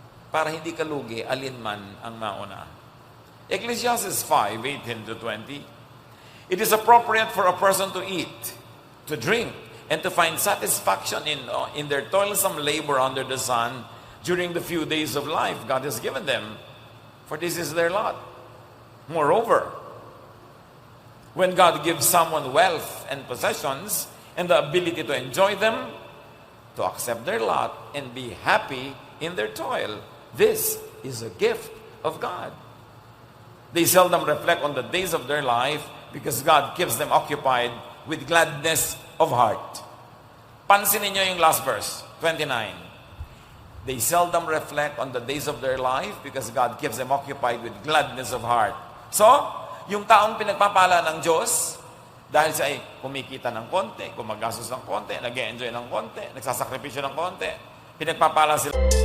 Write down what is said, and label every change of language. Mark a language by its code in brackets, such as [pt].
[tl] Para hindi ka lugi, alinman ang mauna. [en] Ecclesiastes 5:18-20. It is appropriate for a person to eat, to drink, and to find satisfaction in their toilsome labor under the sun during the few days of life God has given them, for this is their lot. Moreover, when God gives someone wealth and possessions and the ability to enjoy them, to accept their lot and be happy in their toil, this is a gift of God. They seldom reflect on the days of their life because God keeps them occupied with gladness of heart. [tl] Pansinin niyo yung last verse, 29. [en] They seldom reflect on the days of their life because God keeps them occupied with gladness of heart. [tl] So, yung taong pinagpapala ng Diyos, dahil siya ay kumikita ng konti, gumagastos ng konti, nag-enjoy ng konti, nagsasakripisyo ng konti, pinagpapala sila.